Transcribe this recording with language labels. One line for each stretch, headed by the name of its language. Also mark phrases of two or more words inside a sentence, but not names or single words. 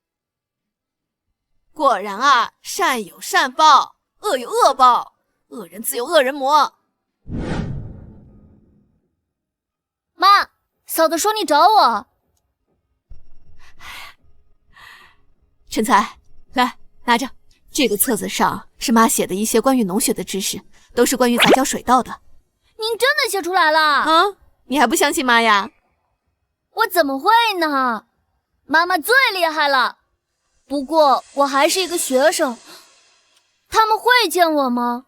Chinese: 果然善有善報，惡有惡報，惡人自有惡人磨。媽，嫂子說你找我。陈才，来拿着，这个册子上是媽寫的一些關於農學的知識，都是關於雜交水稻的。您真的寫出來了？你還不相信媽呀？我怎麼會呢？媽媽最厲害了。不過我還是一個學生，他們會見我嗎？